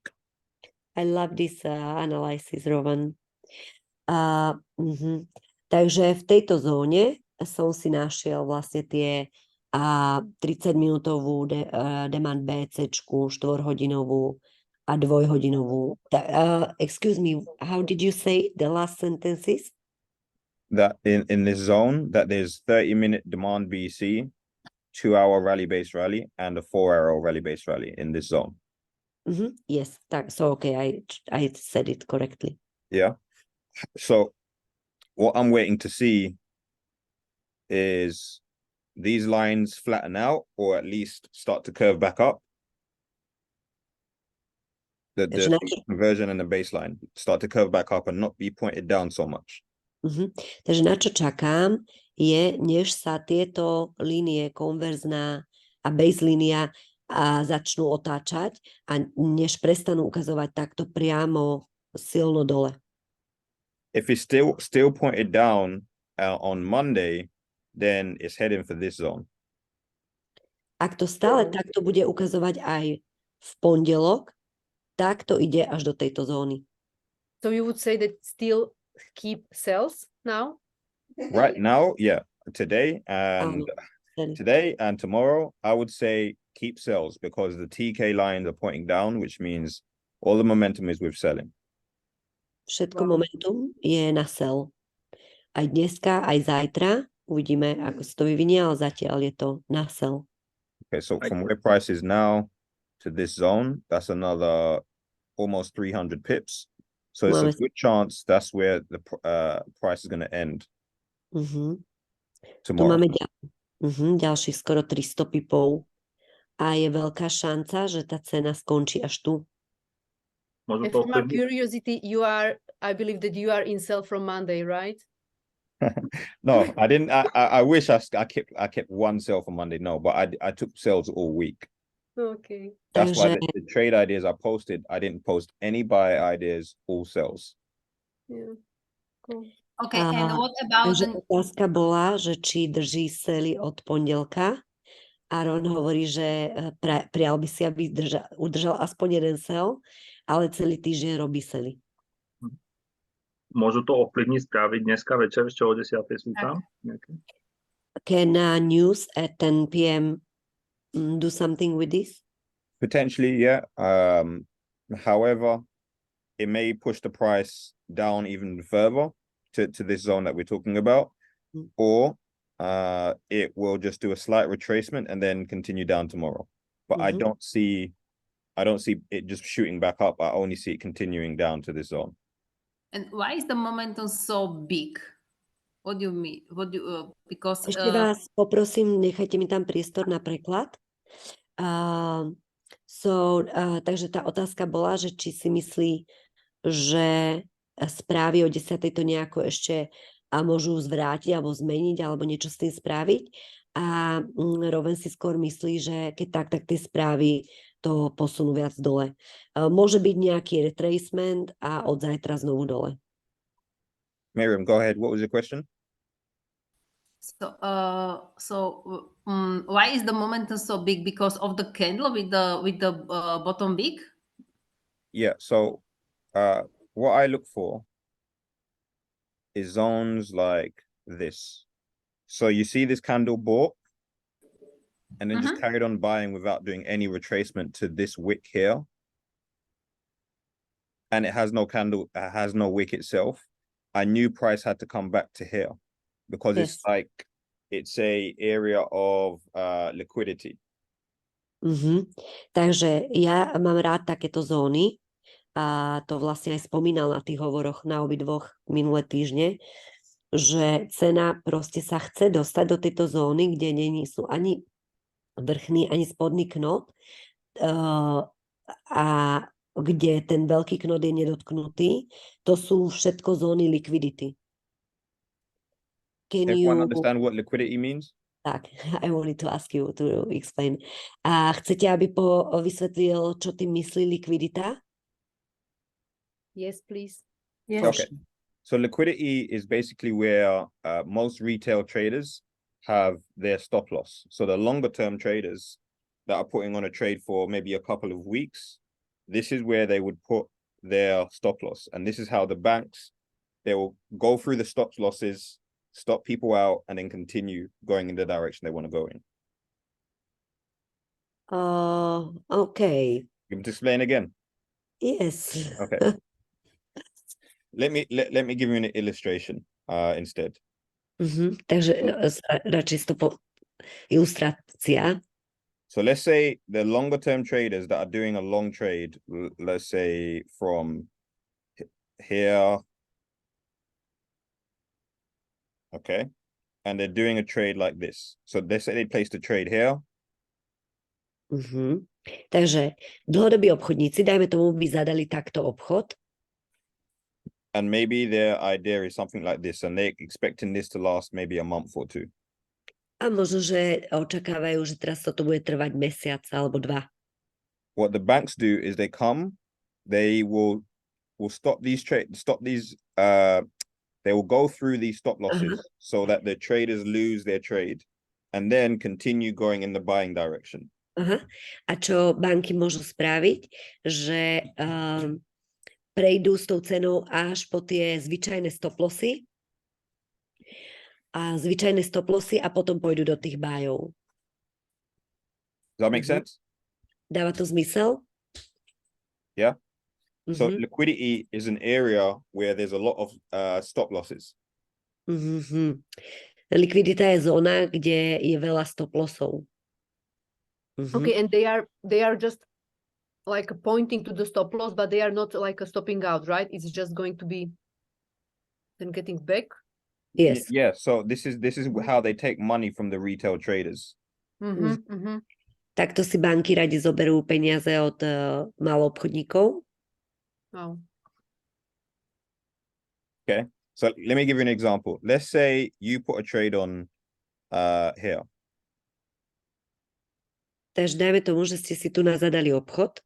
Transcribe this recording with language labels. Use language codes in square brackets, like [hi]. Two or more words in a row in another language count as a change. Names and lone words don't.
[en] I love this analysis, Rowan. [sk] Takže v tejto zóne som si našiel vlastne tie 30-minútovú demand BC-čku, 4-hodinovú a 2-hodinovú. [en] Excuse me, how did you say the last sentences? That in this zone, that there's 30-minute demand BC, 2-hour rally-based rally, and a 4-hour rally-based rally in this zone. Yes, so okay, I said it correctly. Yeah. So what I'm waiting to see is these lines flatten out or at least start to curve back up. The conversion and the baseline start to curve back up and not be pointed down so much. [sk] Takže na čo čakám je, než sa tieto línie konverzná a base línia začnú otáčať a než prestanú ukazovať takto priamo silno dole. [en] If it's still pointed down on Monday, then it's heading for this zone. [sk] Ak to stále takto bude ukazovať aj v pondelok, tak to ide až do tejto zóny. [en] So you would say that still keep sells now? Right now, yeah. Today and tomorrow, I would say keep sells because the TK lines are pointing down, which means all the momentum is with selling. [sk] Všetko momentum je na sell. Aj dneska, aj zajtra uvidíme, ako sa to vyvinie, ale zatiaľ je to na sell. [en] Okay, so from where price is now to this zone, that's another almost 300 pips. So it's a good chance that's where the price is going to end tomorrow. [sk] Tu máme ďalších skoro 300 pipov a je veľká šanca, že tá cena skončí až tu. [en] And from my curiosity, I believe that you are in sell from Monday, right? No, I didn't. I wish I kept one sell for Monday. No, but I took sales all week. Okay. That's why the trade ideas I posted, I didn't post any buy ideas, all sells. Yeah. Cool. Okay, and what about [sk] otázka bola, že či drží sely od pondelka. Aaron hovorí, že prijal by si, aby udržal aspoň jeden sell, ale celý týždeň robí sely. Môžu to ovplyvniť správy dneska večer, ešte o 10:00 sú tam? [en] Can news at 10 p.m. Do something with this? Potentially, yeah. However, it may push the price down even further to this zone that we're talking about, or it will just do a slight retracement and then continue down tomorrow. But I don't see it just shooting back up. I only see it continuing down to this zone. And why is the momentum so big? What do you mean? Because [sk] ešte vás poprosím, nechajte mi tam priestor na preklad. Takže tá otázka bola, že či si myslí, že správy o 10:00 to nejako ešte môžu zvrátiť alebo zmeniť alebo niečo s tým spraviť. A Rowan si skôr myslí, že keď tak tie správy to posunú viac dole. Môže byť nejaký retracement a od zajtra znovu dole. [en] Miriam, go ahead. What was your question? Why is the momentum so big? Because of the candle with the bottom big? Yeah, so what I look for is zones like this. So you see this candle bought and then just carried on buying without doing any retracement to this wick here. And it has no candle, it has no wick itself. I knew price had to come back to here because Yes. it's like, it's a area of liquidity. [sk] Takže ja mám rád takéto zóny a to vlastne aj spomínal na tých hovoroch na obidvoch minulé týždne, že cena proste sa chce dostať do tejto zóny, kde není sú ani vrchný, ani spodný knot a kde ten veľký knot je nedotknutý. To sú všetko zóny liquidity. [en] Can Everyone you... understand what liquidity means? Tak, I wanted to ask you to explain. [sk] A chcete, aby vysvetlil, čo tým myslí likvidita? [en] Yes, please. Yes. Okay. So liquidity is basically where most retail traders have their stop loss. So the longer term traders that are putting on a trade for maybe a couple of weeks, this is where they would put their stop loss. And this is how the banks, they will go through the stop losses, stop people out, and then continue going in the direction they want to go in. Okay. You want to explain again? Yes. Okay. Let me give you an illustration instead. [sk] Takže radšej ilustrácia. [en] So let's say the longer term traders that are doing a long trade, let's say from here, okay, and they're doing a trade like this. So they say they placed a trade here. [sk] Takže dlhodobí obchodníci, dajme tomu, by zadali takto obchod. [en] And maybe their idea is something like this, and they're expecting this to last maybe a month or two. [sk] A možno, že očakávajú, že teraz toto bude trvať mesiac alebo 2. [en] What the banks do is they come, they will stop these trades, they will go through these stop losses so that the traders lose their trade and then continue going in the buying direction. [sk] A čo banky môžu spraviť, že prejdú s tou cenou až po tie zvyčajné [en] stop lossy [sk] a potom pôjdu do tých bájov. [en] Does that make sense? [sk] Dáva to zmysel? [en] Yeah. So liquidity is an area where there's a lot of stop losses. [sk] Likvidita je zóna, kde je veľa [en] stop lossov. Okay, and they are just like pointing to the stop loss, but they are not like stopping out, right? It's just going to be then getting back. Yes. Yeah. So this is how they take money from the retail traders. [sk] Takto si banky radi zoberú peniaze od maloobchodníkov. [en] Oh. Okay. So let me give you an example. Let's say you put a trade on here. [sk] Takže dajme tomu, že ste si tu zadali obchod.